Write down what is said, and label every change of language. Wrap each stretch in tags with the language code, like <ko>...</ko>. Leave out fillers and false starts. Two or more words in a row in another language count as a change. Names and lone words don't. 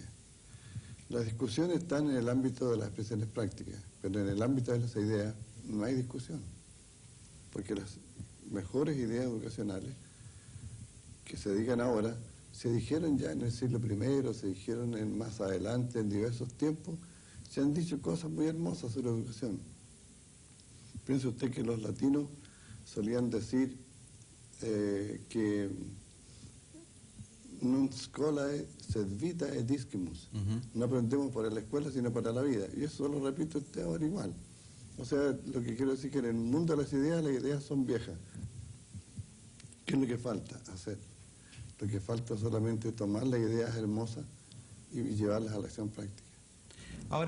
<es>Las discusiones están en el ámbito de las expresiones prácticas, pero en el ámbito de las ideas no hay discusión, porque las mejores ideas educacionales que se digan ahora se dijeron ya en el siglo I, se dijeron más adelante, en diversos tiempos, se han dicho cosas muy hermosas sobre educación. Piense usted que los latinos solían decir que</es> <la>non scolae sed vita et discimus.</la> <es>No aprendemos para la escuela, sino para la vida. Y eso lo repite usted ahora igual. O sea, lo que quiero decir es que en el mundo de las ideas son viejas. ¿Qué es lo que falta hacer? Lo que falta es solamente tomar las ideas hermosas y llevarlas a la acción práctica.</es>